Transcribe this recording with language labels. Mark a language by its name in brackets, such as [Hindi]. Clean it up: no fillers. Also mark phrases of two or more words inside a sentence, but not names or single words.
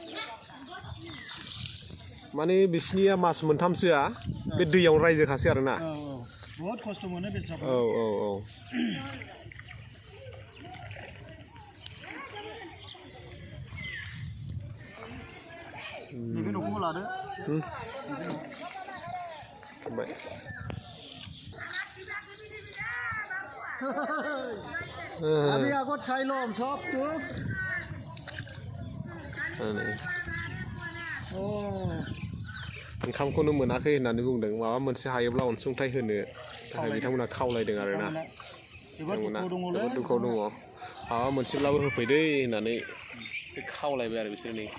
[Bodo] माने बिसिनिया मास मोनथामसोआ बे दैयावनो रायजोखासै आरो ना। बहुद खस्थ' मोनो बेस्राफोर। औ। नैबे न'खौबो लादो। [Assamese] আমি আগত চাই ল'ম চবটো। [Bodo] ओंखामखौनो मोनाखै होननानै बुंदों। माबा मोनसे हायोब्ला अनसुंथाइ होनो थाखाय बिथांमोना खावलायदों आरो ना। बिथांमोना जोबोद दुखुआव दङ। माबा मोनसेब्लाबो होफैदो होननानै खावलायबाय आरो बिसोर नै।